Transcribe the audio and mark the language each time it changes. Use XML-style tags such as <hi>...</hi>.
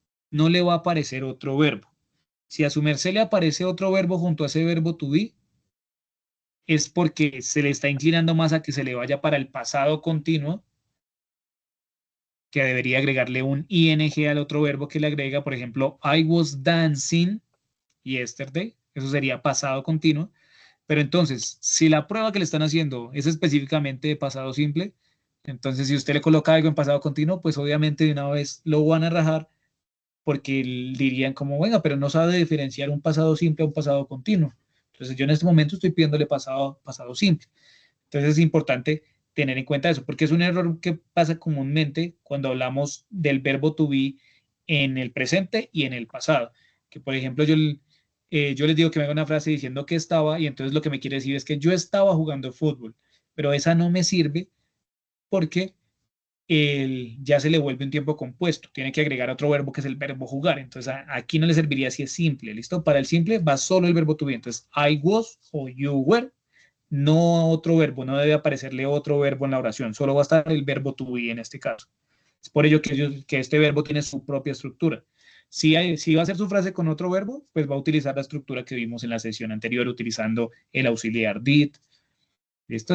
<es>No le va a aparecer otro verbo. Si a su merced le aparece otro verbo junto a ese verbo to be, es porque se le está inclinando más a que se le vaya para el pasado continuo, que debería agregarle un ing al otro verbo que le agrega. Por ejemplo,</es> <en>I was dancing yesterday.</en> <es>Eso sería pasado continuo. Pero entonces, si la prueba que le están haciendo es específicamente de pasado simple, entonces si usted le coloca algo en pasado continuo, pues obviamente de una vez lo van a rajar porque dirían como, bueno, pero no sabe diferenciar un pasado simple a un pasado continuo. Entonces yo en este momento estoy pidiéndole pasado simple. Entonces es importante tener en cuenta eso, porque es un error que pasa comúnmente cuando hablamos del verbo to be en el presente y en el pasado. Que por ejemplo yo les digo que me haga una frase diciendo que estaba y entonces lo que me quiere decir es que yo estaba jugando fútbol, pero esa no me sirve porque ya se le vuelve un tiempo compuesto. Tiene que agregar otro verbo que es el verbo jugar. Entonces aquí no le serviría si es simple. ¿Listo? Para el simple va solo el verbo to be.</es> <en>Entonces I was o you were.</en> <es>No otro verbo. No debe aparecerle otro verbo en la oración. Solo va a estar el verbo to be en este caso. Es por ello que este verbo tiene su propia estructura. Si va a hacer su frase con otro verbo, pues va a utilizar la estructura que vimos en la sesión anterior utilizando el auxiliar did. ¿Listo?</es>